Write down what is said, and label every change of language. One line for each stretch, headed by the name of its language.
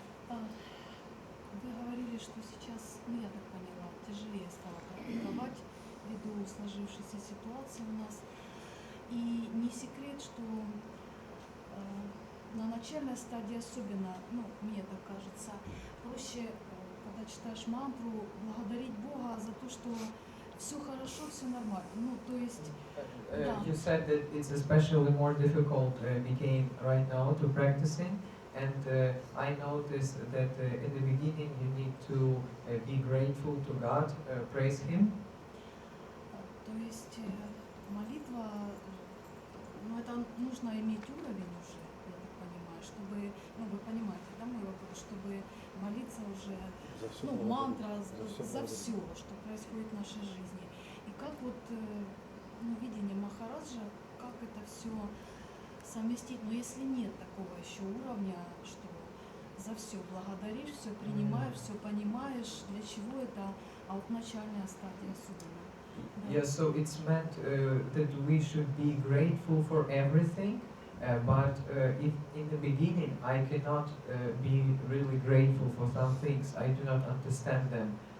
Russian: Вы говорили, что сейчас, я так поняла, тяжелее стало практиковать ввиду сложившейся ситуации у нас. И не секрет, что на начальной стадии особенно, мне так кажется, проще, когда читаешь мантру, благодарить Бога за то, что все хорошо, все нормально. То есть,
English: You said that it's especially more difficult became right now to practicing And I noticed that in the beginning you need to be grateful to God, praise Him.
Russian: То есть молитва, ну это нужно иметь уровень уже, я так понимаю, чтобы, ну вы понимаете, да, мой вопрос, чтобы молиться уже, ну мантра за все, что происходит в нашей жизни. И как вот ну, видение Махараджа, как это все совместить, но если нет такого еще уровня, что за все благодаришь, все принимаешь, все понимаешь, для чего это, а вот начальная стадия судана.
English: Yeah, so it's meant that we should be grateful for everything, but if in the beginning I cannot be really grateful for some things, I do not understand them.